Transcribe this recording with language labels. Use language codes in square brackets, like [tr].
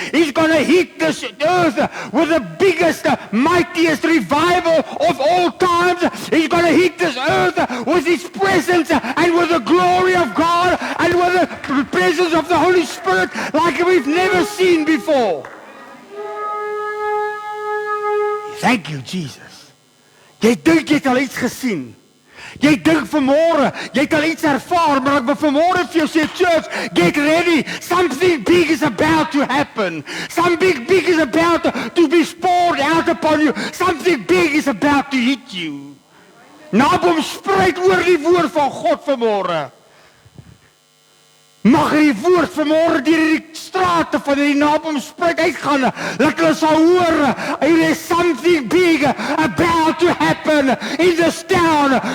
[en] He's going to hit this earth with the biggest, mightiest revival of all times. He's going to hit this earth with His presence and with the glory of God and with the presence of the Holy Spirit like we've never seen before. Thank you, Jesus. [af] Jy dink jy het al iets gesien. Jy dink vanmôre, jy het al iets ervaar, maar ek wil vanmôre vir jou sê, [en] church, get ready. Something big is about to happen. Something big is about to be poured out upon you. Something big is about to hit you. [af] Naboom spruit oor die woord van God vanmôre. Mag die woord vanmôre deur die strate van die Naboom spruit uitgaan, dat hulle sal hoor, [en] there is something big about to happen in this town.